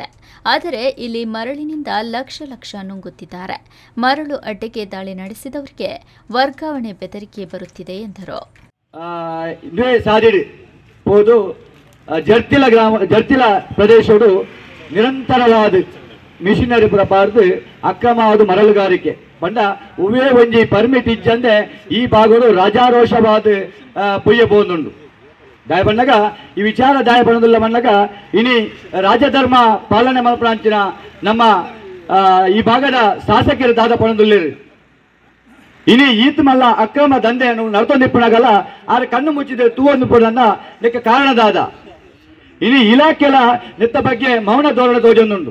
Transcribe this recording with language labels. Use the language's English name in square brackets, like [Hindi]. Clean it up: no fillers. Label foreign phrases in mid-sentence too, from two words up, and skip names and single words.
[Kannada] ಆದರೆ ಇಲ್ಲಿ ಮರಳಿನಿಂದ ಲಕ್ಷ ಲಕ್ಷ ನುಂಗುತ್ತಿದ್ದಾರೆ. ಮರಳು ಅಡ್ಡೆಗೆ ದಾಳಿ ನಡೆಸಿದವರಿಗೆ ವರ್ಗಾವಣೆ ಬೆದರಿಕೆ ಬರುತ್ತಿದೆ ಎಂದರು. [Tulu] ಜರ್ತಿಲ ಪ್ರದೇಶಗಳು ನಿರಂತರವಾದ ಮಿಷನರಿ ಪ್ರಪಾರದ ಅಕ್ರಮವಾದ ಮರಳುಗಾರಿಕೆ ಬಂಡ ಉವೇ ಒಂಜಿ ಪರ್ಮಿಟ್ ಇಜ್ಜಂದೆ ಈ ಭಾಗಗಳು ರಾಜಾರೋಷವಾದ ಪೊಯ್ಯಬಹುದುಂಡು. ದಾಯ ಬಣ್ಣಗ ಈ ವಿಚಾರ ದಾಯ ಬಣ್ಣದಿಲ್ಲ ಬಣ್ಣಗ ಇನಿ ರಾಜಧರ್ಮ ಪಾಲನೆ ಮಲ್ಪಂಚಿನ ನಮ್ಮ ಈ ಭಾಗದ ಶಾಸಕರು ದಾದ ಪಣದುಲ್ಲೇರು ಇನಿ ಈತ್ ಮಲ್ಲ ಅಕ್ರಮ ದಂಧೆಯನ್ನು ನಡ್ತೊಂದಿಪ್ಪಣಗಲ್ಲ ಆದ್ರೆ ಕಣ್ಣು ಮುಚ್ಚಿದೆ ತೂವೊಂದು ಪುಡನ್ನ ಲೆಕ್ಕ ಕಾರಣದಾದ ಇನಿ ಇಲಾಖೆಲ ನೆತ್ತ ಬಗ್ಗೆ ಮೌನ ಧೋರಣೆ ತೋಜೊಂದುಂಡು.